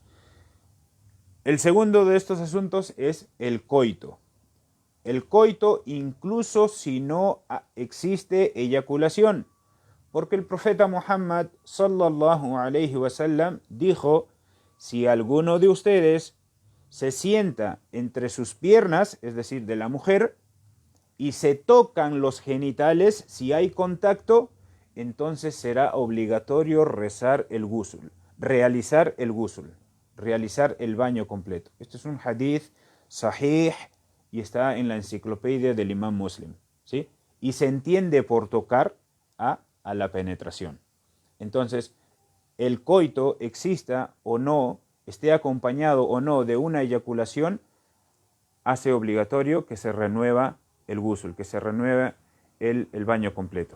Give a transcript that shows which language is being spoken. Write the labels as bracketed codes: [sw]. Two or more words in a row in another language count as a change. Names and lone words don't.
[es] El segundo de estos asuntos es el coito. El coito incluso si no existe eyaculación, porque el profeta Muhammad [ar] صلى الله عليه وسلم [es] dijo: si alguno de ustedes se sienta entre sus piernas, es decir, de la mujer, y se tocan los genitales, si hay contacto, entonces será obligatorio realizar el ghusl, realizar el baño completo. Este es un [ar] حديث صحيح [es] y está en la enciclopedia del Imam Muslim, ¿sí? Y se entiende por tocar a la penetración. Entonces, el coito, exista o no, esté acompañado o no de una eyaculación, hace obligatorio que se renueva el ghusl, que se renueve el baño completo.